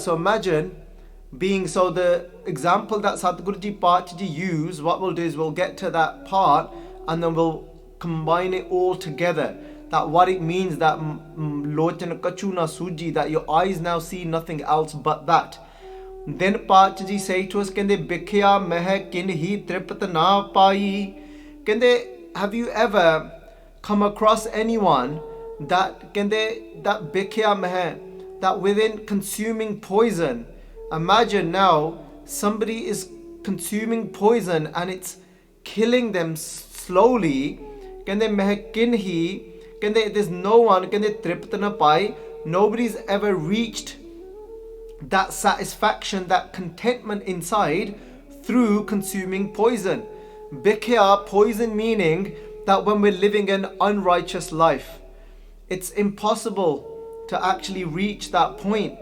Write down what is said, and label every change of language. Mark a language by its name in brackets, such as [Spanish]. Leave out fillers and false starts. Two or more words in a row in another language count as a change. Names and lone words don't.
[English] So imagine being, so the example that Sadhguruji Paatji used, what we'll do is we'll get to that part and then we'll combine it all together. That what it means that [Punjabi] ਲੋਚਨ ਕਛੂ ਨ ਸੂਝੈ, [English] that your eyes now see nothing else but that. Then Paatji say to us, [Punjabi] ਕੇਂਦੇ ਬਿਖਿਆ ਮਹਿ ਕਿਨ ਹੀ ਤ੍ਰਿਪਤਿ ਨ ਪਾਈ. Kende, [English] have you ever come across anyone that kende that [Punjabi] ਬਿਖਿਆ ਮਹਿ, [English] that within consuming poison, imagine now somebody is consuming poison and it's killing them slowly. [Punjabi] ਕੇਂਦੇ ਮਹਿ ਕਿਨ ਹੀ, [English] kende there's no one, [Punjabi] ਕੇਂਦੇ ਤ੍ਰਿਪਤਿ ਨ ਪਾਈ, [English] nobody's ever reached that satisfaction, that contentment inside through consuming poison. Bikhya, poison, meaning that when we're living an unrighteous life, it's impossible to actually reach that point.